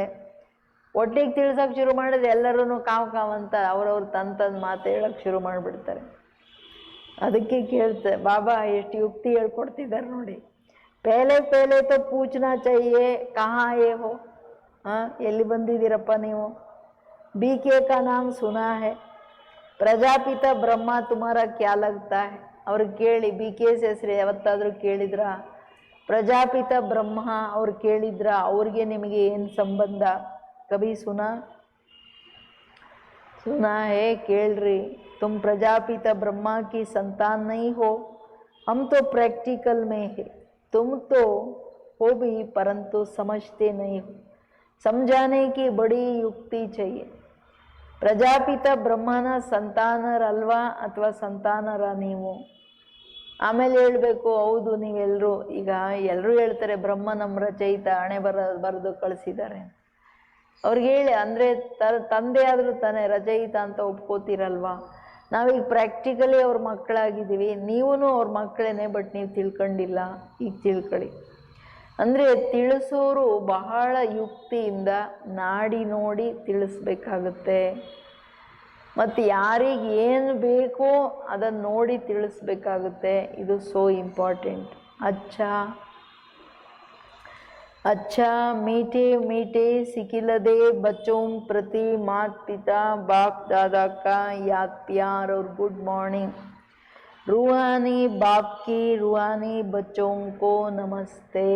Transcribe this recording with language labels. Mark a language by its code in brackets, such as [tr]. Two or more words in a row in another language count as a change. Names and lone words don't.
[kn] ಒಟ್ಟಿಗೆ ತಿಳಿಸೋಕೆ ಶುರು ಮಾಡಿದ್ರೆ ಎಲ್ಲರೂ ಕಾವ್ ಅಂತ ಅವ್ರವ್ರು ತಂದು ಮಾತು ಹೇಳೋಕ್ಕೆ ಶುರು ಮಾಡಿಬಿಡ್ತಾರೆ. ಅದಕ್ಕೆ ಕೇಳ್ತೆ ಬಾಬಾ ಎಷ್ಟು ಯುಕ್ತಿ ಹೇಳ್ಕೊಡ್ತಿದ್ದಾರೆ ನೋಡಿ. [hi] पहले तो पूछना चाहिए कहाँ आए हो, [kn] ಎಲ್ಲಿ ಬಂದಿದ್ದೀರಪ್ಪ ನೀವು? [hi] BK का नाम सुना है, प्रजापिता ब्रह्मा तुम्हारा क्या लगता है? [kn] ಅವ್ರಿಗೆ ಕೇಳಿ, BK's ಹೆಸರು ಯಾವತ್ತಾದರೂ ಕೇಳಿದ್ರ? ಪ್ರಜಾಪಿತ ಬ್ರಹ್ಮ ಅವ್ರು ಕೇಳಿದ್ರ? ಅವ್ರಿಗೆ ನಿಮಗೆ ಏನು ಸಂಬಂಧ? [hi] कभी सुना है? [kn] ಕೇಳ್ರಿ. [hi] तुम प्रजापिता ब्रह्मा की संतान नहीं हो, हम तो प्रैक्टिकल में है, तुम तो हो भी परंतु समझते नहीं हो, समझाने की बड़ी युक्ति चाहिए. [kn] ಪ್ರಜಾಪಿತ ಬ್ರಹ್ಮನ ಸಂತಾನರಲ್ವಾ ಅಥವಾ ಸಂತಾನರ ನೀವು? ಆಮೇಲೆ ಹೇಳಬೇಕು, ಹೌದು ನೀವೆಲ್ಲರೂ. ಈಗ ಎಲ್ಲರೂ ಹೇಳ್ತಾರೆ ಬ್ರಹ್ಮ ನಮ್ಮ ರಚಯಿತ, ಹಣೆ ಬರೆದು ಕಳಿಸಿದ್ದಾರೆ. ಅವ್ರಿಗೆ ಹೇಳಿ, ಅಂದರೆ ತಂದೆ ಆದರೂ ತಾನೇ ರಚಯಿತ ಅಂತ ಒಪ್ಕೋತಿರಲ್ವಾ? ನಾವೀಗ ಪ್ರಾಕ್ಟಿಕಲಿ ಅವ್ರ ಮಕ್ಕಳಾಗಿದ್ದೀವಿ, ನೀವೂ ಅವ್ರ ಮಕ್ಕಳೇನೆ, ಬಟ್ ನೀವು ತಿಳ್ಕೊಂಡಿಲ್ಲ, ಈಗ ತಿಳ್ಕೊಳ್ಳಿ. ಅಂದರೆ ತಿಳಿಸೋರು ಬಹಳ ಯುಕ್ತಿಯಿಂದ ನಾಡಿ ನೋಡಿ ತಿಳಿಸ್ಬೇಕಾಗುತ್ತೆ. ಮತ್ತು ಯಾರಿಗೆ ಏನು ಬೇಕೋ ಅದನ್ನು ನೋಡಿ ತಿಳಿಸ್ಬೇಕಾಗುತ್ತೆ. ಇದು [en] so important. [hi] अच्छा मीठे मीठे सिकिलदे बच्चों प्रति माता पिता बाप दादा का याद प्यार और [en] good morning. [hi] रूहानी बाप की रूहानी बच्चों को नमस्ते.